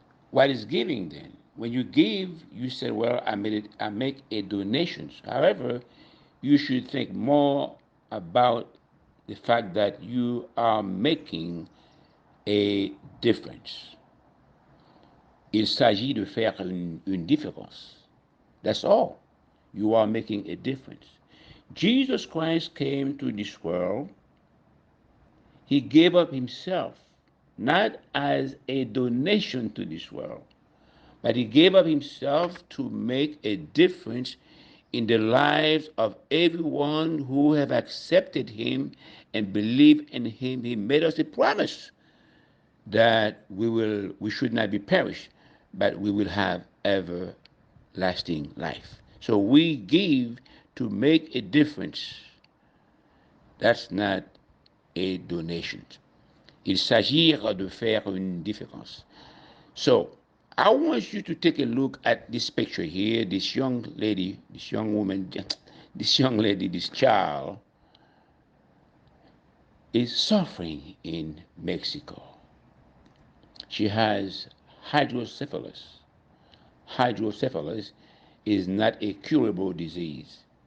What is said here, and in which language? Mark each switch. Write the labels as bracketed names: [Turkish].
[English] What is giving then? When you give, you say, well, I make a donation. However, you should think more about the fact that you are making a difference. [French] Il s'agit de faire une différence. [English] That's all. You are making a difference. Jesus Christ came to this world. He gave up himself, not as a donation to this world, but he gave up himself to make a difference in the lives of everyone who have accepted him and believe in him. He made us a promise that we should not be perished, but we will have everlasting life. So we give to make a difference. That's not a donation. [French] Il s'agit de faire une différence. [English] So, I want you to take a look at this picture here. This young lady, this young woman, this young lady, this child is suffering in Mexico. She has hydrocephalus. Hydrocephalus is not a curable disease.